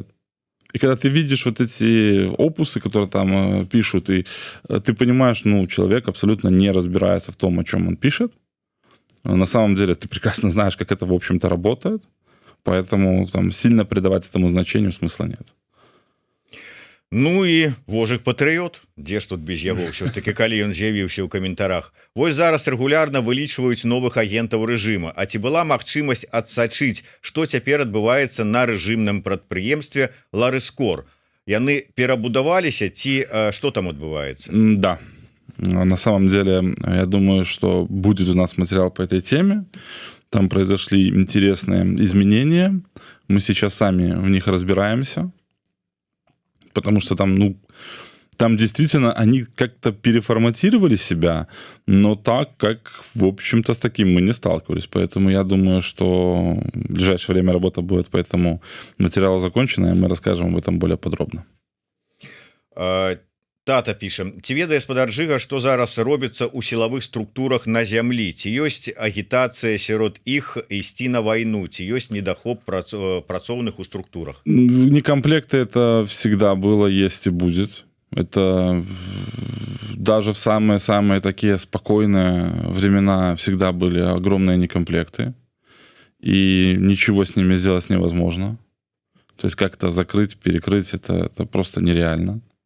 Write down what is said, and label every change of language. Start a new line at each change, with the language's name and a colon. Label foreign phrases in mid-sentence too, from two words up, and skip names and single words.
Russian: И когда ты видишь вот эти опусы, которые там пишут, и ты понимаешь, ну, человек абсолютно не разбирается в том, о чем он пишет. На самом деле ты прекрасно знаешь, как это, в общем-то, работает. Поэтому там сильно придавать этому значению смысла нет.
Belarusian: Ну і вожык патрыёт, дзе ж тут без яго ўсё ж таки, калі ён з'явіўся ў каментарах. Вось зараз рэгулярна вылічваюць новых агентаў рэжыма. А ці была магчымасць адсачыць, што цяпер адбываецца на рэжымным прадпрыемстве Ларыскор? Яны перабудаваліся ці што там адбываецца?
Russian: Да. На самом деле, я думаю, что будет у нас материал по этой теме. Там произошли интересные изменения. Мы сейчас сами в них разбираемся. Потому что там действительно они как-то переформатировали себя, но так, как, в общем-то, с таким мы не сталкивались. Поэтому я думаю, что в ближайшее время работа будет по этому материалу закончена, и мы расскажем об этом более подробно.
Belarusian: Тата піша: ці ведае гаспадар Жыга, што зараз робіцца ў сілавых структурах на зямлі? Ці ёсць агітацыя сярод іх ісці на вайну? Ці ёсць недахоп працоўных у структурах?
Russian: Некомплекты это всегда было, есть и будет. Это даже в самые-самые такие спокойные времена всегда были огромные некомплекты. И ничего с ними сделать невозможно. То есть как-то закрыть, перекрыть это просто нереально.